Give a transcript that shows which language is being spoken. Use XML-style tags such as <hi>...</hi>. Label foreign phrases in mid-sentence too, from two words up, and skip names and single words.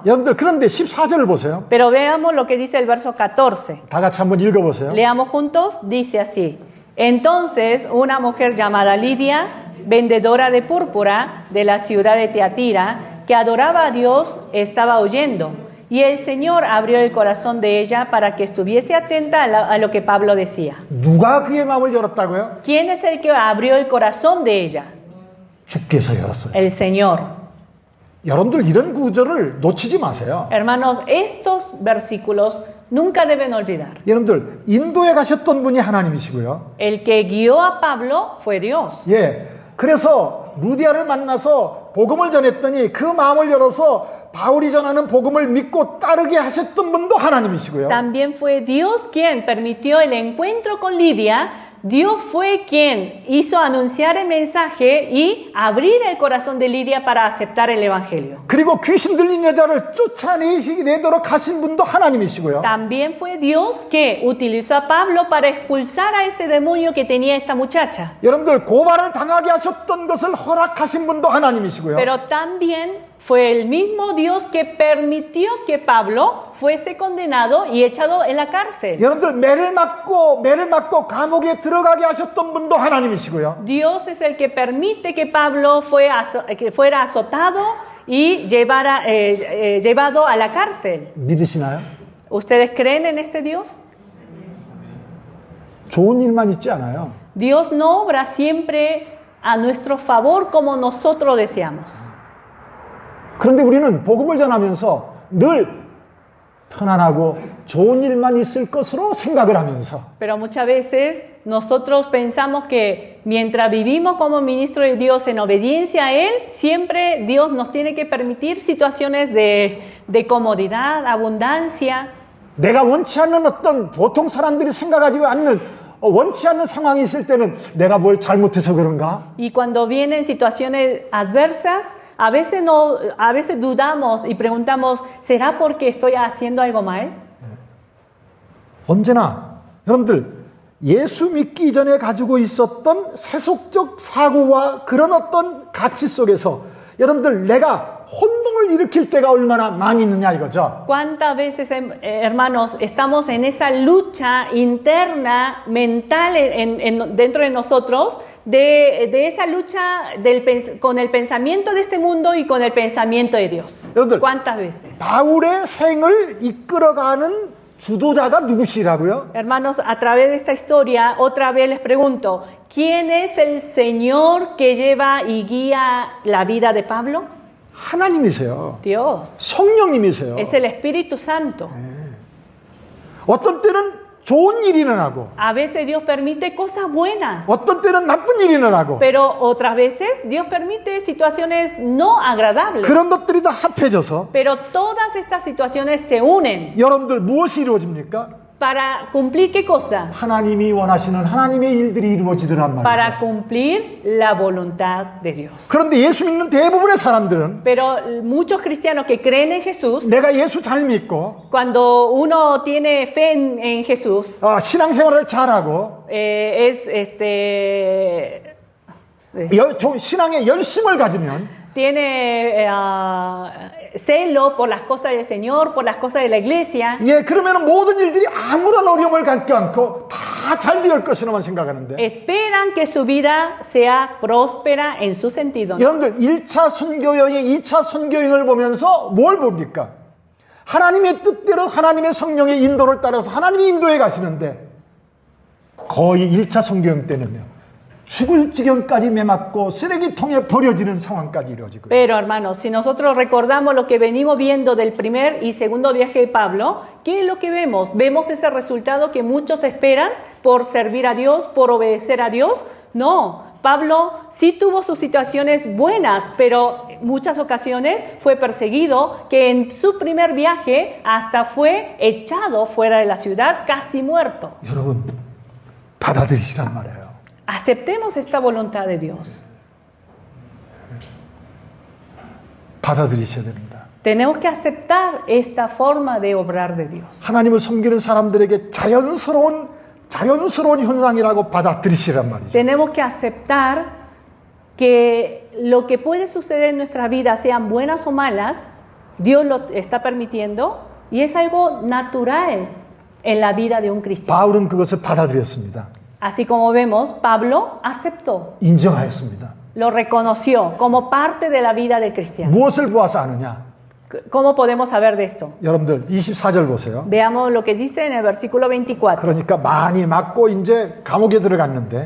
<ko>여러분들 그런데 14절을 보세요.</ko> <es>Pero veamos lo que dice el verso 14.</es> <ko>다 같이 한번 읽어보세요.</ko> <es>Leamos juntos, dice así. Entonces una mujer llamada Lidia, vendedora de púrpura de la ciudad de Teatira, que adoraba a Dios, estaba oyendo. Y el Señor abrió el corazón de ella para que estuviese atenta a lo que Pablo decía.</es> <ko>누가 그의 마음을 열었다고요?</ko> <es>¿Quién es el que abrió el corazón de ella?</es> <ko>주께서 열었어요.</ko> <es>El Señor.</es> <ko>여러분들 이런 구절을 놓치지 마세요.</ko> <es>Hermanos, estos versículos nunca deben olvidar.</es> <ko>여러분들 인도에 가셨던 분이 하나님이시고요.</ko> <es>El que guió a Pablo fue Dios.</es> <ko>예, 그래서 루디아를 만나서 복음을 전했더니 그 마음을 열어서 바울이 전하는 복음을 믿고 따르게 하셨던 분도 하나님이시고요.</ko> <es>También fue Dios quien permitió el encuentro con Lidia. Dios fue quien hizo anunciar el mensaje y abrir el corazón de Lidia para aceptar el evangelio.</es> <ko>그리고 귀신 들린 여자를 쫓아내도록 하신 분도 하나님이시고요.</ko> <es>También fue Dios que utilizó a Pablo para expulsar a ese demonio que tenía esta muchacha.</es> <ko>여러분들 고발을 당하게 하셨던 것을 허락하신 분도 하나님이시고요.</ko> <es>Pero también fue el mismo Dios que permitió que Pablo fuese condenado y echado en la cárcel.</es> <ko>여러분들 매를 맞고 감옥에 들어가게 하셨던 분도 하나님이시고요.</ko> <es>Dios es el que permite que Pablo que fuera azotado y llevado a la cárcel.</es> <ko>믿으시나요?</ko> <es>¿Ustedes creen en este Dios?</es> <ko>좋은 일만 있지 않아요.</ko> <es>Dios no obra siempre a nuestro favor como nosotros deseamos.</es> <ko>그런데 우리는 복음을 전하면서 늘 편안하고 좋은 일만 있을 것으로 생각을 하면서</ko> <es>Pero muchas veces nosotros pensamos que mientras vivimos como ministro de Dios en obediencia a Él, siempre Dios nos tiene que permitir situaciones de comodidad, abundancia.</es> <ko>내가 원치 않는 어떤 보통 사람들이 생각하지 않는 원치 않는 상황이 있을 때는 내가 뭘 잘못해서 그런가?</ko> <es>Y cuando vienen situaciones adversas, a veces dudamos y preguntamos, ¿será porque estoy haciendo algo mal?</es> <ko>언제나 여러분들 예수 믿기 전에 가지고 있었던 세속적 사고와 그런 어떤 가치 속에서 여러분들 내가 혼동을 일으킬 때가 얼마나 많이 있느냐 이거죠.</ko> <es>¿Cuántas veces, hermanos, estamos en esa lucha interna, mental, dentro de nosotros, de esa lucha con el pensamiento de este mundo y con el pensamiento de Dios?</es> <ko>여러분들,</ko> <es>¿Cuántas veces?</es> <ko>바울의 생을 이끌어가는 주도자가 누구시라고요?</ko> <es>Hermanos, a través de esta historia, otra vez les pregunto, ¿quién es el Señor que lleva y guía la vida de Pablo?</es> <ko>하나님이세요.</ko> <es>Dios.</es> <ko>성령님이세요.</ko> <es>Es el Espíritu Santo.</es> <ko>어떤 때는 좋은 일이 일어나고</ko> <es>A veces Dios permite cosas buenas,</es> <ko>어떤 때는 나쁜 일이 일어나고</ko> <es>pero otras veces Dios permite situaciones no agradables.</es> <ko>그런 것들이 다 합해져서</ko> <es>Pero todas estas situaciones se unen.</es> <ko>여러분들 무엇이 이루어집니까?</ko> <es>¿Para cumplir qué cosa?</es> <ko>하나님이 원하시는 하나님의 일들이 이루어지더란</ko> <es>Para</es> <ko>말이죠.</ko> <es>cumplir la voluntad de Dios.</es> <ko>그런데 예수 믿는 대부분의 사람들은</ko> <es>Pero muchos cristianos que creen en Jesús,</es> <ko>내가 예수 잘 믿고</ko> <es>cuando uno tiene fe en Jesús,</es> <ko>신앙생활을 잘하고 신앙에 열심을 가지면</ko> <es>tiene celo por las cosas del Señor, por las cosas de la iglesia,</es> <ko>그러면 모든 일들이 아무런 어려움을 갖지 않고 다 잘 될 것이라만 생각하는데</ko> <es>esperan que su vida sea próspera en su sentido, ¿no?</es> <ko>여러분들 1차 선교여행, 2차 선교여행을 보면서 뭘 봅니까? 하나님의 뜻대로 하나님의 성령의 인도를 따라서 하나님이 인도해 가시는데 거의 1차 선교여행 때는요. 죽을 지경까지 매맞고 쓰레기통에 버려지는 상황까지 이루어지고요.</ko> <es>Pero hermanos, si nosotros recordamos lo que venimos viendo del primer y segundo viaje de Pablo, ¿qué es lo que vemos? Vemos ese resultado que muchos esperan por servir a Dios, por obedecer a Dios. No, Pablo sí tuvo sus situaciones buenas, pero en muchas ocasiones fue perseguido, que en su primer viaje hasta fue echado fuera de la ciudad, casi muerto.</es> <ko>여러분 받아들이시란 말이에요.</ko> <es>Aceptemos esta voluntad de Dios.</es> <ko>받아들이셔야 됩니다.</ko> <es>Tenemos que aceptar esta forma de obrar de Dios.</es> <ko>하나님을 섬기는 사람들에게 자연스러운 현상이라고 받아들이시란 말이죠.</ko> <es>Tenemos que aceptar que lo que puede suceder en nuestra vida, sean buenas o malas, Dios lo está permitiendo y es algo natural en la vida de un cristiano.</es> <ko>바울은 그것을 받아들였습니다.</ko> <es>Así como vemos, Pablo aceptó,</es> <ko>인정하였습니다.</ko> <es>lo reconoció como parte de la vida del cristiano.</es> <ko>무엇을 보아서 아느냐?</ko> <es>¿Cómo podemos saber de esto?</es> <ko>여러분들 24절 보세요.</ko> <es>Veamos lo que dice en el versículo 24.</es> <ko>그러니까 많이 맞고 이제 감옥에 들어갔는데</ko>